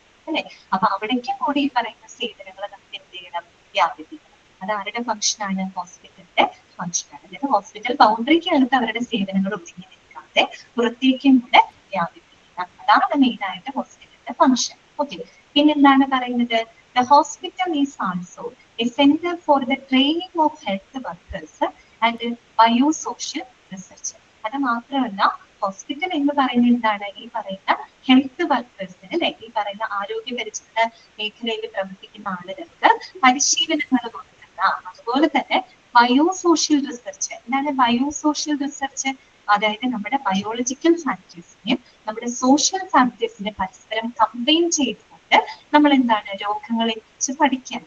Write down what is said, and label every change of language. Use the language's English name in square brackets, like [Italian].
[Malayalam] അല്ലെ, അപ്പൊ അവിടേക്കും കൂടി ഈ പറയുന്ന സേവനങ്ങൾ നമുക്ക് എന്ത് ചെയ്യണം? വ്യാപിപ്പിക്കണം. അത് ആരുടെ ഫംഗ്ഷനാണ്? ഹോസ്പിറ്റലിന്റെ ഫംഗ്ഷനാണ്. അതായത് ഹോസ്പിറ്റൽ ബൗണ്ടറിക്കകത്ത് അവരുടെ സേവനങ്ങൾ ഒതുങ്ങി നിൽക്കാതെ പുറത്തേക്കും കൂടെ വ്യാപിപ്പിക്കണം. അതാണ് മെയിൻ ആയിട്ട് ഹോസ്പിറ്റലിന്റെ ഫംഗ്ഷൻ. ഓക്കെ, പിന്നെന്താണ് പറയുന്നത്? [English] The hospital is also a center for the training of health workers and biosocial research. [Malayalam] അത് മാത്രമല്ല, ഹോസ്പിറ്റൽ എന്ന് പറയുന്നത് എന്താണ്? ഈ പറയുന്ന ഹെൽത്ത് വർക്കേഴ്സിന്, അല്ലെ, ഈ പറയുന്ന ആരോഗ്യ പരിചരണ മേഖലയിൽ പ്രവർത്തിക്കുന്ന ആളുകൾക്ക് പരിശീലനങ്ങൾ കൊടുക്കുന്ന, അതുപോലെ തന്നെ ബയോസോഷ്യൽ റിസർച്ച്. എന്താണ് ബയോസോഷ്യൽ റിസർച്ച്? അതായത് നമ്മുടെ ബയോളജിക്കൽ ഫാക്ടേഴ്സിനെയും നമ്മുടെ സോഷ്യൽ ഫാക്ടേഴ്സിനെ പരസ്പരം കമ്പൈൻ ചെയ്തുകൊണ്ട് നമ്മൾ എന്താണ് രോഗങ്ങളെ കുറിച്ച് പഠിക്കാൻ.